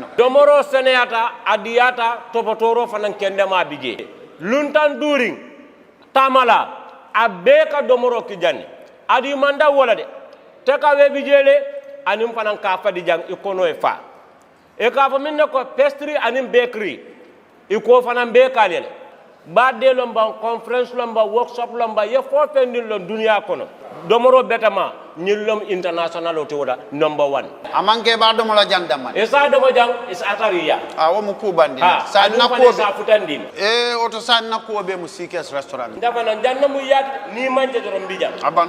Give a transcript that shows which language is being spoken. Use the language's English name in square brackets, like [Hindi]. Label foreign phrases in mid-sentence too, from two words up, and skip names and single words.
[Mandingo] Domoro seneyata adiyata topotoro fanan kende ma bije. Luntan during tamala abeka domoro ki janni. adi manda wala de teka we bijele anim fanan ka fadi jang ikono e fa e ka fa minne ko pastry anim bakery iko fanan be kalele ba de lomba conference lomba workshop lomba ye fo fendin lon dunia kono domoro betama nyillom international to wada number 1 amanke ba do mola jandama e sa do jang is atariya wo mu kubandi sa na ko sa futandin oto sa na ko be mu CK's restaurant ndafa na janna mu yat ni manje do mbija aban